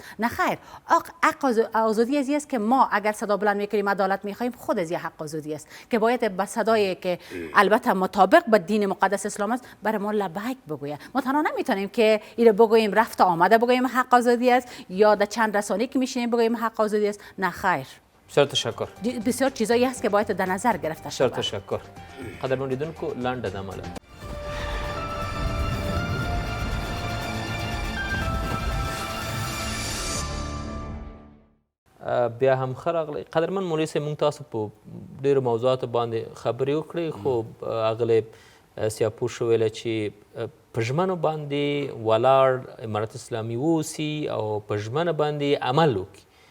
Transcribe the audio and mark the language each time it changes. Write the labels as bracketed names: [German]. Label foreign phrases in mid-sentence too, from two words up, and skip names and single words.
[Persian] نه خیر، حق آزادی ازی است که ما اگر صدا بلند میکنیم عدالت میخوایم، خود از حق آزادی است که باید به صدایی که البته مطابق با دین مقدس اسلام است برای ما لبیک بگوید. ما تنها نمیتونیم که این بگوییم رفت آمده بگوییم حق آزادی است، یا در چند رسانه که میشینیم بگوییم حق آزادی است. نه خیر، بسیار تشکر. بسیار چیزایی هست که باید در نظر گرفته بسیار شود. تشکر. [Pashto] قدرمن لیدونکو لنډه دمه بیا هم ښه راغلی. قدرمن مولوي صاحب موږ تاسو په ډېرو موضوعاتو باندې خبرې وکړې، خو اغلی سیاپوش ویله چې په ژمنو باندې ولاړ امارت اسلامي واوسي او په ژمنه باندې عمل وکړي.